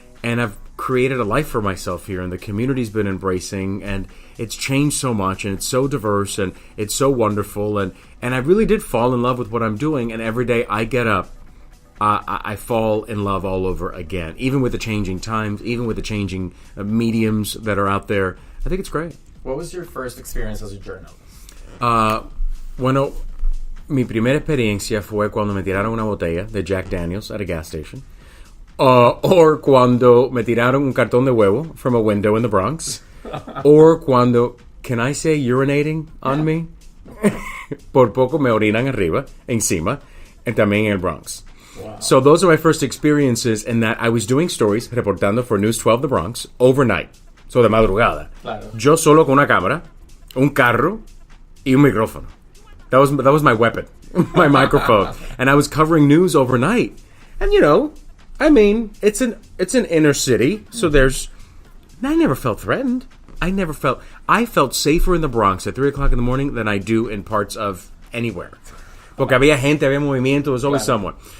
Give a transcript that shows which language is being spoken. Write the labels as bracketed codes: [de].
[en] And I've created a life for myself here, and the community's been embracing, and it's changed so much, and it's so diverse, and it's so wonderful, and I really did fall in love with what I'm doing, and every day I get up, I fall in love all over again, even with the changing times, even with the changing mediums that are out there. I think it's great. What was your first experience as a journalist? [es] Bueno, mi primera experiencia fue cuando me tiraron una botella de Jack Daniels [en] at a gas station. [es] Or cuando me tiraron un cartón de huevo [en] from a window in the Bronx. Or cuando, can I say urinating on me? [es] Por poco me orinan arriba, encima, and también en el Bronx. [en] Wow. So those are my first experiences in that I was doing stories, reportando for News 12 The Bronx, overnight. [es] So de madrugada. Claro. Yo solo con una cámara, un carro, y un micrófono. [en] That was my weapon, my microphone. And I was covering news overnight. And I mean, it's an inner city, so I never felt threatened. I felt safer in the Bronx at 3 o'clock in the morning than I do in parts of anywhere. [es] Porque había gente, había movimiento, [en] there was always someone.